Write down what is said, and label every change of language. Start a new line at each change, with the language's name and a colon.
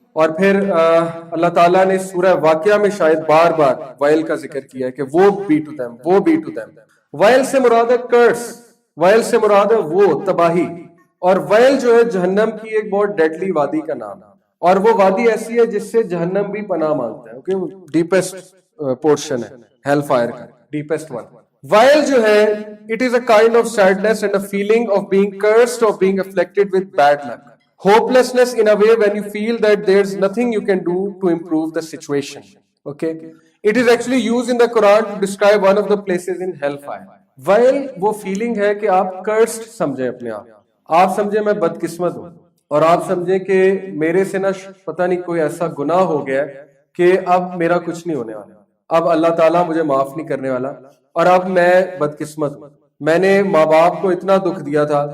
Urdu: اور پھر اللہ تعالیٰ نے سورہ واقعہ میں شاید بار بار ویل کا ذکر کیا ہے کہ
English: وہ be to them.
Urdu: ویل سے مراد ہے کرس, ویل سے مراد ہے وہ تباہی. اور ویل جو ہے جہنم کی ایک بہت ڈیڈلی وادی کا نام ہے, اور وہ وادی ایسی ہے جس سے جہنم بھی پناہ مانگتا ہے.
English: Okay deepest portion ہے hell fire کا, deepest one. While
Urdu: جو ہے
English: it is a kind of sadness and a feeling of being cursed or being afflicted with bad luck. Hopelessness in a way when you feel that there's nothing you can do to improve the situation. Okay? It is actually used in the Quran to describe one of the places in hellfire.
Urdu: While وہ feeling ہے کہ آپ cursed سمجھیں اپنے آپ سمجھیں میں بدقسمت ہوں, اور آپ سمجھیں کہ میرے سے نہ پتہ نہیں کوئی ایسا گناہ ہو گیا کہ اب میرا کچھ نہیں ہونے والا, اب اللہ تعالیٰ مجھے معاف نہیں کرنے والا, اور اب میں بدقسمت ہوں, میں نے ماں باپ کو اتنا دکھ دیا تھا.